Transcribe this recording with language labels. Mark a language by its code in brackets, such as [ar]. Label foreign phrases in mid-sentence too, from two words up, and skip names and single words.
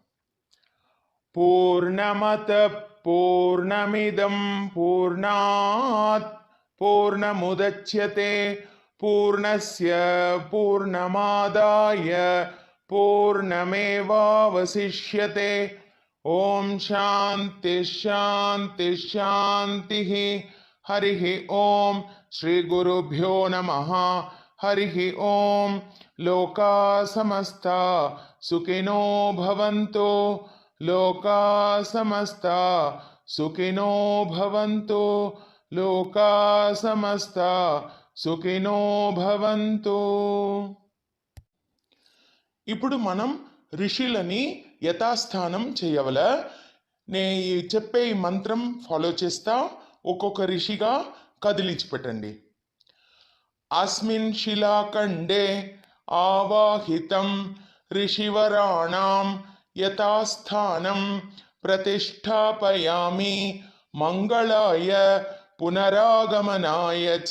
[sa] పూర్ణమత పూర్ణమిదం పూర్ణాత్ పూర్ణముదచ్యతే పూర్ణస్య పూర్ణమాదాయ పూర్ణమేవావశిష్యతే. ఓం శాంతి శాంతి శాంతి. హరి ఓం. శ్రీ గురుభ్యో నమః. హరి ఓం. లోకా సమస్తా సుఖినో భవంతు. లోకా సమస్తా సుఖినో భవంతు. లోకా సమస్తా సుఖినో భవంతు. [te] ఇప్పుడు మనం ఋషులని యథాస్థానం చేయవల. నేను చెప్పే ఈ మంత్రం ఫాలో చేస్తా. ఒక్కొక్క ఋషిగా కదిలించి పెట్టండి. [sa] అస్మిన్ శిలాఖండే ఆవాహితం ఋషివరాణాం యథాస్థానం ప్రతిష్టాపయామి మంగళాయ పునరాగమనాయ చ.